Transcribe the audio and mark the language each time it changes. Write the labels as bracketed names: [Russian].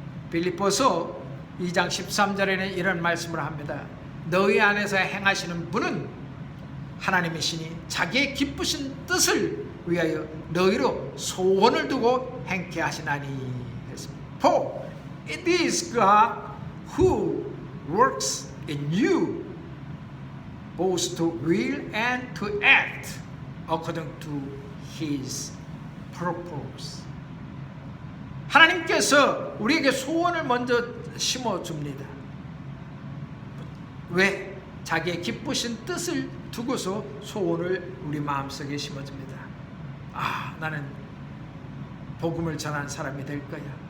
[Korean] 빌립보서 2장 13절에는 이런 말씀을 합니다. 너희 안에서 행하시는 분은 하나님이시니 자기의 기쁘신 뜻을 위하여 너희로 소원을 두고 행케 하시나니 했습니다. [English] For it is God who works in you both to will and to act according to His purpose. [Korean] 하나님께서 우리에게 소원을 먼저 심어줍니다. 왜? 자기의 기쁘신 뜻을 두고서 소원을 우리 마음속에 심어줍니다. 나는 복음을 전하는 사람이 될 거야.